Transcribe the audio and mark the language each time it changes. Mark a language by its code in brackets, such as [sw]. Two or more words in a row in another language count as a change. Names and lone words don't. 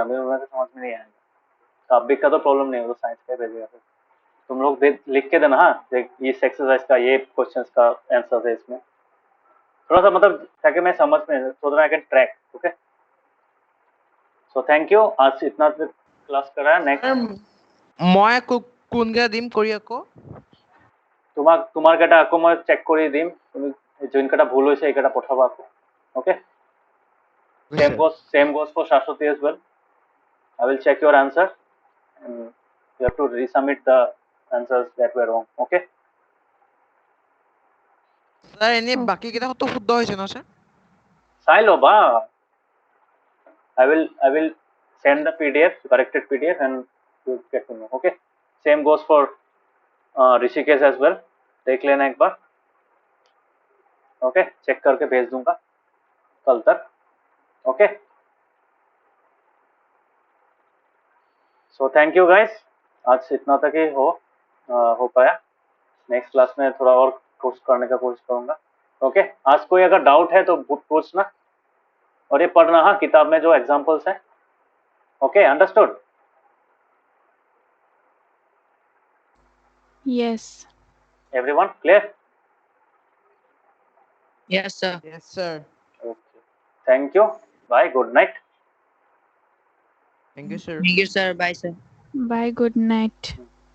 [hi] मेरे को समझ में नहीं आएगा। टॉपिक का तो प्रॉब्लम नहीं है, वो साइंस का भेजेगा। फिर तुम लोग लिख के देना। हाँ इस एक्सरसाइज का ये क्वेश्चंस का आंसर है इसमें, थोड़ा सा मतलब ताकि मैं समझ में [en] so that I can track. okay so thank you, [hi] आज इतना क्लास कराया। [en] नेक्स्ट [as] মই কোনকেইটা দিম কৰি আকৌ তোমাৰ কেইটা আকৌ মই চেক কৰি দিম, তুমি যোনকেইটা ভুল হৈছে এইকেইটা পঠাবা আকৌ। [en] ওকে same goes for Shashwati as well. I will check your answer and you have to resubmit the answers that were wrong. Okay [as] স্যার এনে বাকি কেইটা তো শুদ্ধ হৈছে ন স্যার? চাই ল'বা। [en] I will send the PDF, corrected PDF, and you get to know. Okay same goes for Rishikesh as well. [hi] देख लेना एक बार। ओके चेक करके भेज दूंगा कल तक। [en] okay so thank you guys, [hi] आज इतना तक ही हो पाया। [en] next class [hi] में थोड़ा और कोर्स करने का कोशिश करूंगा। ओके आज कोई अगर डाउट है तो पूछना, और ये पढ़ना हाँ किताब में जो एग्जांपल्स हैं। [en] okay understood? Yes. everyone clear? yes sir. yes sir. okay thank you, bye, good night. thank you sir. thank you sir, bye sir. Bye. Good night.